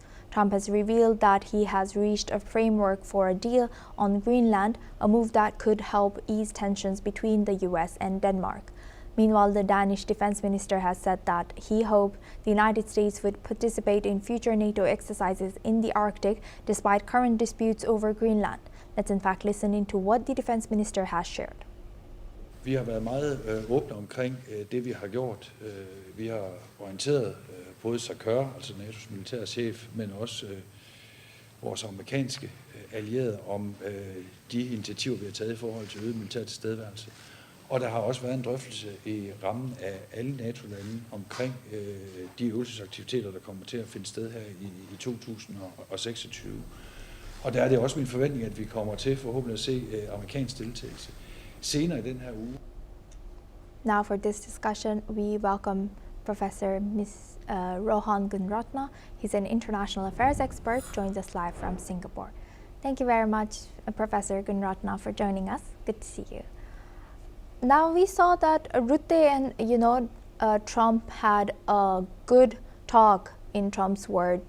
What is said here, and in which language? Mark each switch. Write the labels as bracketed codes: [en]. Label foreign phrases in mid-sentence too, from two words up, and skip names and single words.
[en] Trump has revealed that he has reached a framework for a deal on Greenland, a move that could help ease tensions between the US and Denmark. Meanwhile, the Danish defense minister has said that he hoped the United States would participate in future NATO exercises in the Arctic despite current disputes over Greenland. Let's in fact listen into what the defense minister has shared. [da] Vi har været meget åbne omkring det, vi har gjort. Vi har orienteret både SACEUR, altså NATO's militærchef, men også vores amerikanske allierede om de initiativer, vi har taget i forhold til øget militær tilstedeværelse. Og der har også været en drøftelse i rammen af alle NATO-lande omkring de øvelsesaktiviteter, der kommer til at finde sted her i 2026. Og der er det også min forventning, at vi kommer til forhåbentlig at se amerikansk deltagelse senere i den her uge. [en] Now for this discussion, we welcome Professor Rohan Gunratna. He's an international affairs expert, joins us live from Singapore. Thank you very much, Professor Gunratna, for joining us. Good to see you. Now we saw that Rutte and Trump had a good talk, in Trump's words.